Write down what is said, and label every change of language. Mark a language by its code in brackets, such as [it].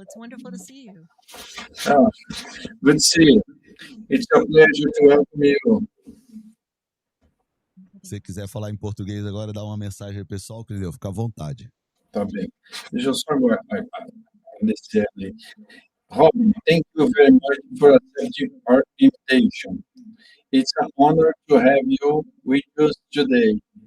[en] It's wonderful to see you. Good to see you. It's a pleasure to welcome you. [pt] Se você quiser falar em português agora, dá uma mensagem aí, pessoal, Clineu, fica à vontade. Tá bem. Deixa eu só agradecer ali. [en] Robin, thank you very much for accepting our invitation. It's an honor to have you with us today.